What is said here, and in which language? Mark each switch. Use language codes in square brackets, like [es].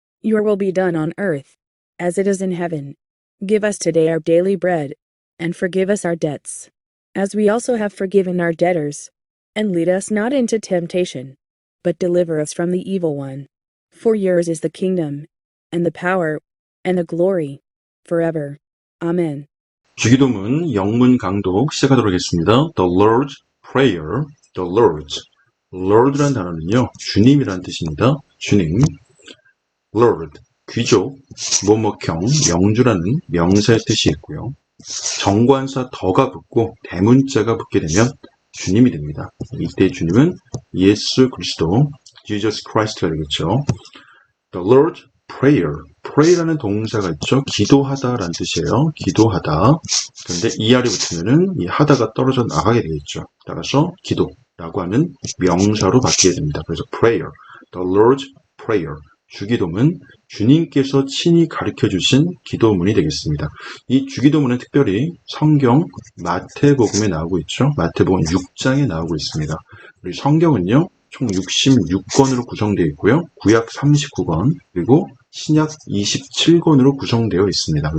[en] Your will be done on earth, as it is in heaven. Give us today our daily bread, and forgive us our debts, as we also have forgiven our debtors. And lead us not into temptation, but deliver us from the evil one. For yours is the kingdom, and the power, and the glory, forever. Amen. [ko] 주기도문 영문 강독 시작하도록 하겠습니다. [en] The Lord's Prayer, The Lord's. [ko] Lord라는 단어는요, 주님이라는 뜻입니다. 주님. Lord, 귀족, 뭐뭐형, 영주라는 명사의 뜻이 있고요. 정관사 더가 붙고 대문자가 붙게 되면 주님이 됩니다. 이때 주님은 예수 그리스도, Jesus Christ가 되겠죠. [en] The Lord's Prayer. [ko] Pray라는 동사가 있죠. 기도하다라는 뜻이에요. 기도하다. 그런데 이 아래 붙으면은 이 하다가 떨어져 나가게 되겠죠. 따라서 기도라고 하는 명사로 바뀌게 됩니다. 그래서 [en] prayer, the Lord's Prayer. [ko] 주기도문, 주님께서 친히 가르쳐 주신 기도문이 되겠습니다. 이 주기도문은 특별히 성경 마태복음에 나오고 있죠. 마태복음 6장에 나오고 있습니다. 우리 성경은요, 총 66권으로 구성되어 있고요. 구약 39권, 그리고 신약 27권으로 구성되어 있습니다.